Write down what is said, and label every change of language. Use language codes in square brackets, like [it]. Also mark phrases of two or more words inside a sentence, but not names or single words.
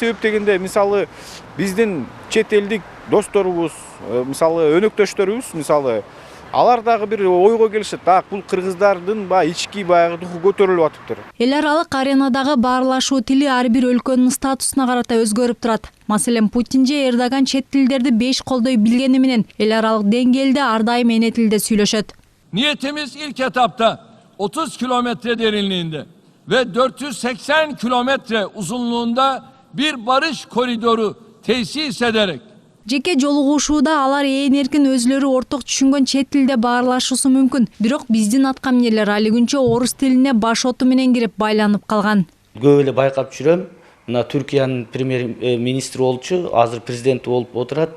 [ky] Себеп дегенде мисалы биздин чет элдик досторубуз, мисалы өнөктөштөрүбүз, мисалы алар дагы бир ойго келишет. Так, бул кыргыздардын ички баягы духу көтөрүлүп атыптыр. Эл аралык аренадагы баарлашуу тили ар бир өлкөнүн статусуна карата өзгөрүп турат. Маселен, Путин же Эрдоган чет тилдерди беш колдой билгени менен эл аралык деңгээлде ар дайым эне тилде сүйлөшөт. [tr] Niyetimiz ilk etapta 30 kilometre derinliğinde ve 480 kilometre uzunluğunda bir barış koridoru tesis ederek [ky] Жеке жолугушууда алар ээн эркин өзлөрү орток түшүнгөн чет тилде баарлашуусу мүмкүн. Бирок биздин аткаминерлер али күнчө орус тилине баш оту менен кирип байланып калган. Көп эле байкап жүрөм. Мына Түркиянын премьер-министри болчу, азыр президент болуп отурат.